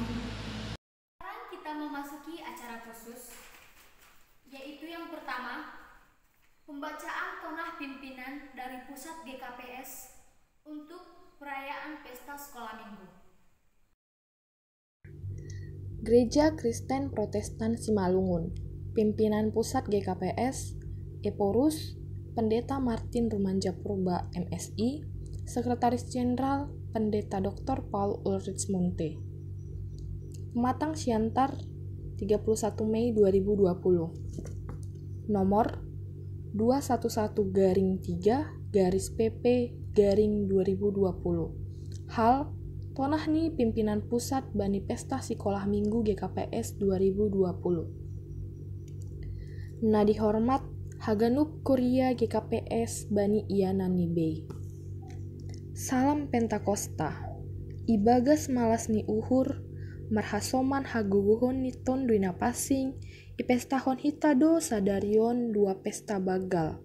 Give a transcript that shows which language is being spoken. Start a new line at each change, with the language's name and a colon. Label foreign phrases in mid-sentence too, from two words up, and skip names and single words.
Indonesian: Sekarang kita memasuki acara khusus, yaitu yang pertama, pembacaan tonah pimpinan dari Pusat GKPS untuk perayaan Pesta Sekolah Minggu. Gereja Kristen Protestan Simalungun, Pimpinan Pusat GKPS, Eporus, Pendeta Martin Rumanja Purba MSI, Sekretaris Jenderal Pendeta Dr. Paul Ulrich Munte. Pematang Siantar, 31 Mei 2020. Nomor 211-3-PP-2020. Hal Tonahni Pimpinan Pusat Bani Pesta Sekolah Minggu GKPS 2020.
Batak Simalungun: Nah dihormat Haganup Kuria GKPS Bani Ianani Bey.
Indonesian: Salam Pentakosta.
Batak Simalungun: Ibagas malas ni uhur, marhasoman haguguhon ni ton duina pasing, ipestahon hitado sadarion dua pesta bagal.